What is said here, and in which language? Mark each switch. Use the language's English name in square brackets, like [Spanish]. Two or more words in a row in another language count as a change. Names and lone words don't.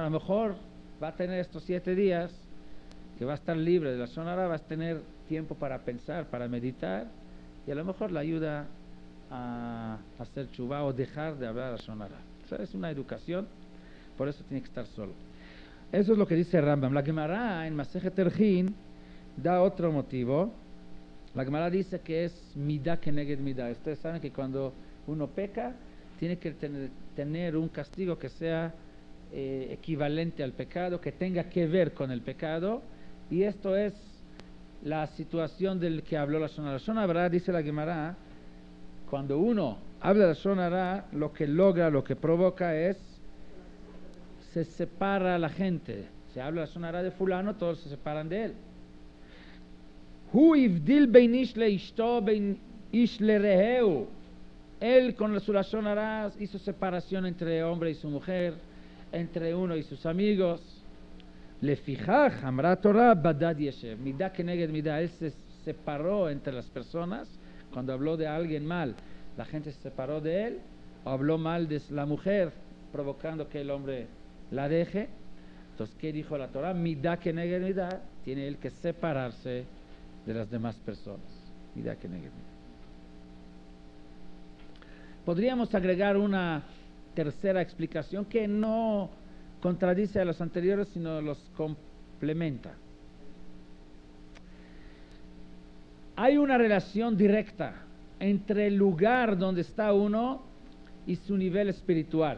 [Spanish] A lo mejor va a tener estos 7 días que va a estar libre de la [Hebrew] לשון הרע, [Spanish] va a tener tiempo para pensar, para meditar, y a lo mejor le ayuda a hacer tshuva o dejar de hablar [Hebrew] לשון הרע. [Spanish] O sea, es una educación, por eso tiene que estar solo. Eso es lo que dice Rambam. La Gemara en Masejet Erjin da otro motivo. La Gemara dice que es [Hebrew] מידה כנגד מידה. [Spanish] Ustedes saben que cuando uno peca, tiene que tener un castigo que sea equivalente al pecado, que tenga que ver con el pecado, y esto es la situación del que habló la [Hebrew] לשון הרע. [Spanish] La [Hebrew] לשון הרע, [Spanish] dice la Gemara, cuando uno habla de la [Hebrew] לשון הרע, [Spanish] lo que logra, lo que provoca es, se separa la gente. Se habla la [Hebrew] לשון הרע [Spanish] de fulano, todos se separan de él. [Hebrew] הוא הבדיל בין איש לאשתו בין איש לרעהו. [Spanish] Él con su [Hebrew] לשון הרע [Spanish] hizo separación entre hombre y su mujer, entre uno y sus amigos. [Hebrew] לפיכך אמרה תורה בדד ישב. מידה כנגד מידה. [Spanish] Él se separó entre las personas. Cuando habló de alguien mal, la gente se separó de él. O habló mal de la mujer, provocando que el hombre la deje. Entonces, ¿qué dijo la Torah? [Hebrew] מידה כנגד מידה. [Spanish] Tiene él que separarse de las demás personas. [Hebrew] מידה כנגד מידה. [Spanish] Podríamos agregar una tercera explicación que no contradice a los anteriores, sino los complementa. Hay una relación directa entre el lugar donde está uno y su nivel espiritual.